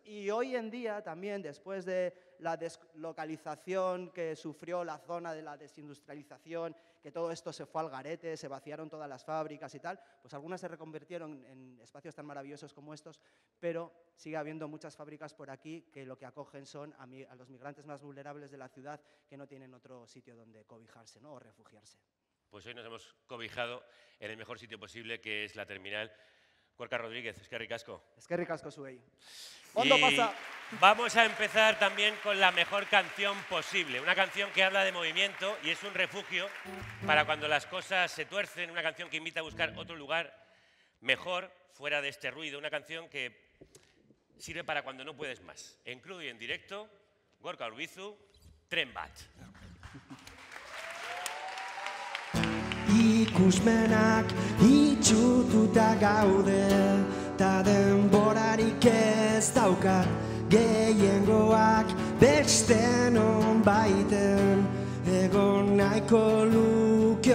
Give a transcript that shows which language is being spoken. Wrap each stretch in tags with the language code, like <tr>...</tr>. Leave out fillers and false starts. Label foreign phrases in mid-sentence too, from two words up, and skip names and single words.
<es>Y hoy en día también, después de la deslocalización que sufrió la zona de la desindustrialización, que todo esto se fue al garete, se vaciaron todas las fábricas y tal, pues algunas se reconvirtieron en espacios tan maravillosos como estos, pero sigue habiendo muchas fábricas por aquí que lo que acogen son a los migrantes más vulnerables de la ciudad que no tienen otro sitio donde cobijarse, ¿no? O refugiarse. Pues hoy nos hemos cobijado en el mejor sitio posible, que es la terminal.</es> <eu>Gorka Rodríguez, eskerrik asko. Eskerrik asko zuei. Ondo</eu> <es>Y</es> <eu>pasa.</eu> <es>vamos a empezar también con la mejor canción posible. Una canción que habla de movimiento y es un refugio para cuando las cosas se tuercen. Una canción que invita a buscar otro lugar mejor, fuera de este ruido. Una canción que sirve para cuando no puedes más. En crudo y en directo, Gorka Urbizu, Tren Bat.</es> <eu>Ikusmenak itxututa gaude, ta denborarik ez daukat, gehiengoak beste nonbaiten, egon nahiko luke</eu>